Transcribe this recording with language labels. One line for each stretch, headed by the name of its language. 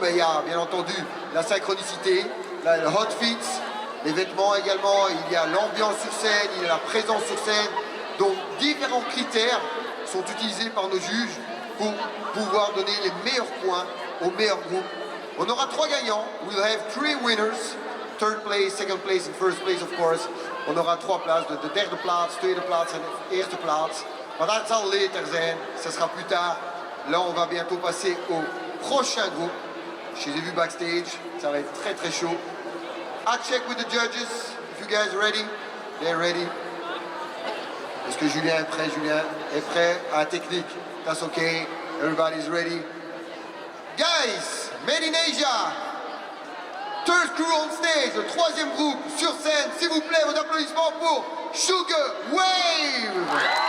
French: Mais il y a bien entendu la synchronicité, le hot fits, les vêtements également, il y a l'ambiance sur scène, il y a la présence sur scène. Donc différents critères sont utilisés par nos juges pour pouvoir donner les meilleurs points aux meilleurs groupes. On aura 3 gagnants.
English: We'll have 3 winners. Third place, second place and first place, of course.
French: On aura 3 places,
Dutch: de derde plaats, tweede plaats en eerste plaats. Maar dat zal later zijn,
French: ça sera plus tard. Là, on va bientôt passer au prochain groupe. Je les ai vus backstage, ça va être très très chaud.
English: I check with the judges, if you guys are ready. They're ready.
French: Est-ce que Julien est prêt? Julien est prêt à la technique.
English: That's okay, everybody's ready. Guys, Made in Asia, third crew on stage,
French: le 3e groupe sur scène. S'il vous plaît, vos applaudissements pour Sugar Wave.